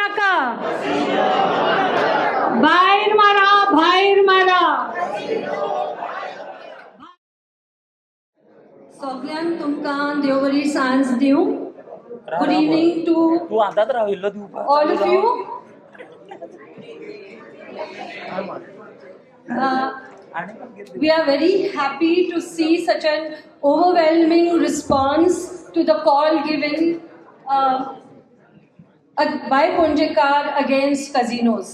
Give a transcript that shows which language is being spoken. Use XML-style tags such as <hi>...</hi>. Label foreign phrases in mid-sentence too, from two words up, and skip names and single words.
<kok>बाहेर मारा, बाहेर मारा. सगळ्यांक तुमकां देव बरी सांज दिवं.</kok> <en>Good evening to all of you. We are very happy to see such an overwhelming response to the call given by Ponjekar against casinos.</en>